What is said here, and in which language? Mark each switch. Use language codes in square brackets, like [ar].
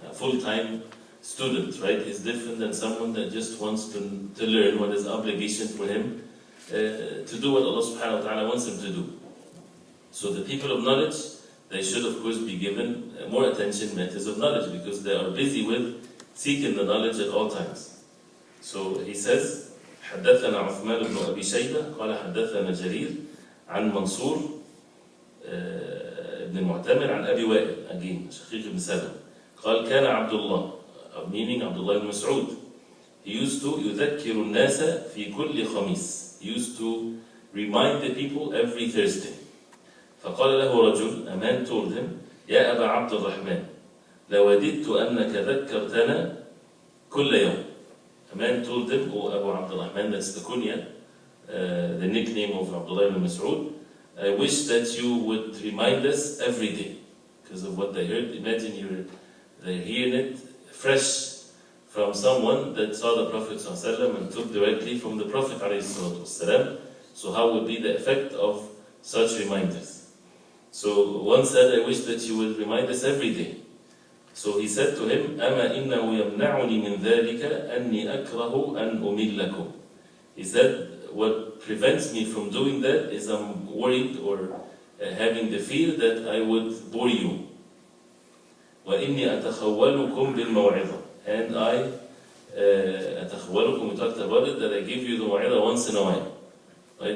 [en] A full-time student, right, is different than someone that just wants to learn what is obligation for him to do what Allah subhanahu wa ta'ala wants him to do. So the people of knowledge, they should of course be given more attention, matters of knowledge, because they are busy with seeking the knowledge at all times. So he says, [ar] حدثنا عثمان بن أبي شيبة قال حدثنا جرير عن منصور ابن المعتمر عن أبي وائل, [en] again [ar] شقيق بن سلمة, قال كان عبد الله, [en] meaning Abdullah ibn Mas'ud, he used to [ar] يذكر الناس في كل خميس, [en] he used to remind the people every Thursday. [ar] فقال له رجل, [en] a man told him, [ar] يا أبا عبد الرحمن لوددت أنك ذكرتنا كل يوم. [en] A man told him, oh Abu Abdul Rahman, that's the kunya, the nickname of Abdullah ibn Mas'ud, I wish that you would remind us every day, because of what they heard. Imagine you're They're hearing it fresh from someone that saw the Prophet ﷺ and took directly from the Prophet ﷺ. So how would be the effect of such reminders? So one said, I wish that you would remind us every day. So he said to him, [ar] أَمَا إِنَّهُ يَمْنَعُنِي مِنْ ذَلِكَ أَنِّي أَكْرَهُ أَنْ أُمِلَّكُمْ. [en] He said, what prevents me from doing that is I'm worried or having the fear that I would bore you. [ar] وَإِنِّي أَتَخَوَّلُكُمْ بِالْمَوْعِظَةِ. [en] And I, [ar] أَتَخَوَّلُكُم, [en] we talked about it, that I give you the maw'idah once in a while. Right?